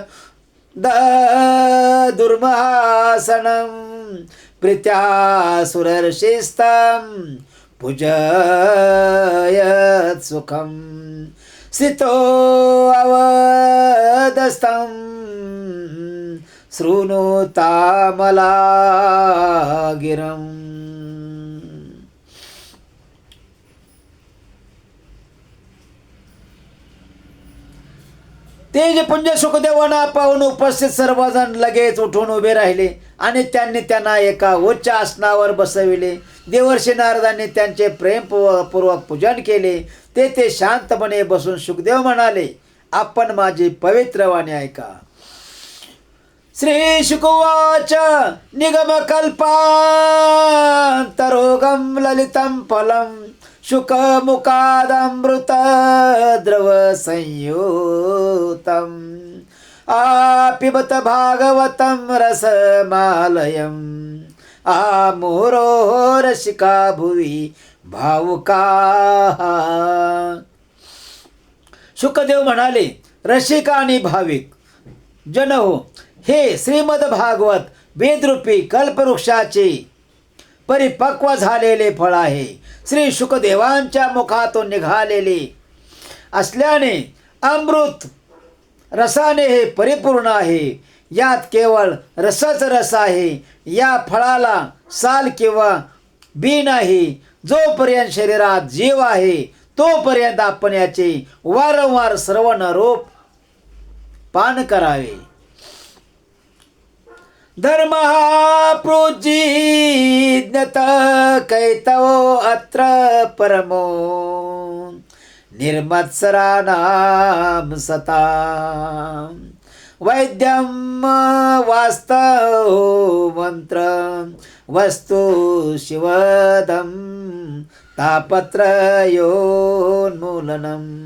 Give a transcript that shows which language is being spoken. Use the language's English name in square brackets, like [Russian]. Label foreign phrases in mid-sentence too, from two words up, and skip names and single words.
[Sanskrit] दुर्महासनं प्रीत्या सुरर्षिस्तं पूजयत् सुखं स्थितो अवदस्तं शृणुतामला गिरम्. [Marathi] तेजपुंज सुखदेवांना पाहून उपस्थित सर्वजण लगेच उठून उभे राहिले आणि त्यांनी त्यांना एका उच्च आसनावर बसविले. देवर्षी नारदांनी त्यांचे प्रेमपूर्वक पूजन केले. ते शांतपणे बसून सुखदेव म्हणाले, आपण माझी पवित्र वाणी ऐका. [Sanskrit] श्री शुकवाच निगमकल्पान्तरोगं ललितं फलं शुकमुखादमृत द्रव संयुतम् आपिबत भागवतं रसमालयम् आमुरो रसिका भुवि भावुकाः. [Marathi] शुकदेव म्हणाले, रसिका आणि भाविक जन हो, हे श्रीमद भागवत वेदरूपी कल्पवृक्षाचे परिपक्व झालेले फळ आहे. श्री शुकदेवांच्या मुखातून निघालेले असल्याने अमृत रसाने हे परिपूर्ण आहे. यात केवळ रसच रस आहे. या फळाला साल किंवा बी नाही. जोपर्यंत शरीरात जीव आहे तोपर्यंत आपण याचे वारंवार श्रवण रूप पान करावे. [Sanskrit] धर्म प्रोज्जीज्ञत कैतवो अत्र परमो निर्मत्सराणां सता वैद्यं वास्तव मंत्र वस्तु शिवदं तापत्रयोन्मूलनम्.